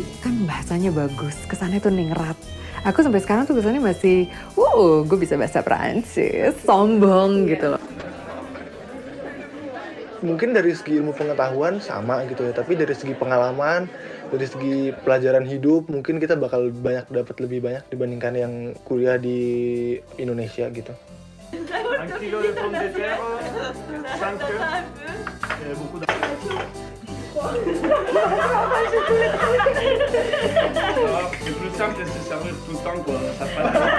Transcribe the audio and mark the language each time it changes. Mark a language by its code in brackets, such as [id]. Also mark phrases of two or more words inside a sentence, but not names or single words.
[id] Kan bahasanya bagus, kesannya tuh ningrat. Aku sampai sekarang tuh kesannya masih, gue bisa bahasa Prancis, sombong gitu loh. Mungkin dari segi ilmu pengetahuan sama gitu ya, tapi dari segi pengalaman, dari segi pelajaran hidup, mungkin kita bakal dapat lebih banyak dibandingkan yang kuliah di Indonesia gitu. [fr] 1 kilo de pommes de terre, 5 œufs, beaucoup d'argent. C'est plus simple de se servir tout le temps, quoi. Ça passe.